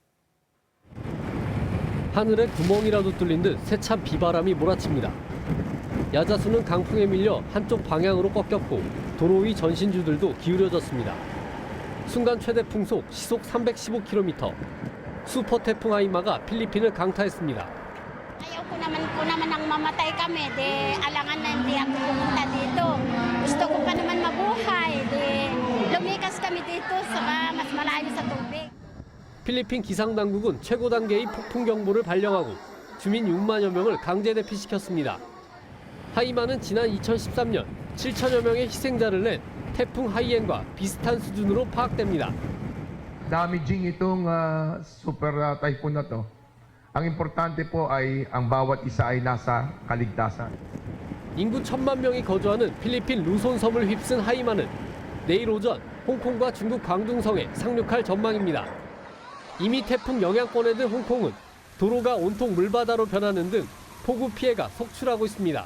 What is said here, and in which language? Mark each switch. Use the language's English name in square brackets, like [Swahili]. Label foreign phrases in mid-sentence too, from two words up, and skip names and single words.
[Korean] 하늘에 구멍이라도 뚫린 듯 세찬 비바람이 몰아칩니다. 야자수는 강풍에 밀려 한쪽 방향으로 꺾였고 도로 위 전신주들도 기울여졌습니다. 순간 최대 풍속 시속 315km. 슈퍼 태풍 하이마가 필리핀을 강타했습니다. [Filipino] Ayaw ko naman nang mamatay kami, alangan na hindi ako pumunta dito. Gusto ko pa naman mabuhay, lumikas kami dito sa mas malayo sa tubig. [Korean] 필리핀 기상당국은 최고 단계의 폭풍 경보를 발령하고 주민 6만여 명을 강제 대피시켰습니다. 하이마는 지난 2013년 7천여 명의 희생자를 낸 태풍 하이엔과 비슷한 수준으로 파악됩니다. [Filipino] Damaging itong [English] super typhoon [Filipino] na to. Ang importante po ay ang bawat isa ay nasa kaligtasan. [Korean] 인구 1,000만 명이 거주하는 필리핀 루손 섬을 휩쓴 하이마는 내일 오전 홍콩과 중국 광둥성에 상륙할 전망입니다. 이미 태풍 영향권에 든 홍콩은 도로가 온통 물바다로 변하는 등 폭우 피해가 속출하고 있습니다.